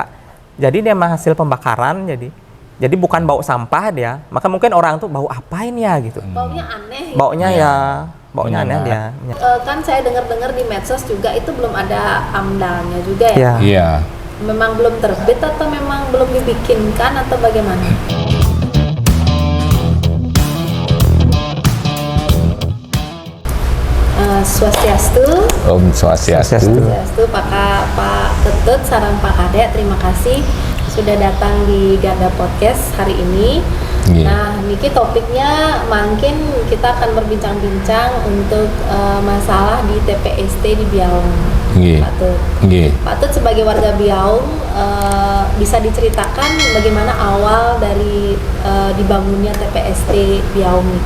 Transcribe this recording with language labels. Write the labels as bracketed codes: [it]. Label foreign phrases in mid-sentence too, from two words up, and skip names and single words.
[id] Jadi dia memang hasil pembakaran, jadi bukan bau sampah dia. Maka mungkin orang tuh bau apain ya gitu. Baunya aneh. Baunya ya, baunya aneh dia. Kan saya dengar-dengar di medsos juga itu belum ada AMDAL-nya juga ya. Iya. Iya. Memang belum terbit atau memang belum dibikinkan atau bagaimana? Swastiastu. Om Swastiastu. Swastiastu, Pak Ketut, sareng Pak Kadek, terima kasih sudah datang di Ganda Podcast hari ini. Yeah. Nah, niki topiknya mungkin kita akan berbincang-bincang untuk masalah di TPST di Biaung. Yeah. Pak Tut. Yeah. Pak Tut sebagai warga Biaung bisa diceritakan bagaimana awal dari dibangunnya TPST Biaung ini?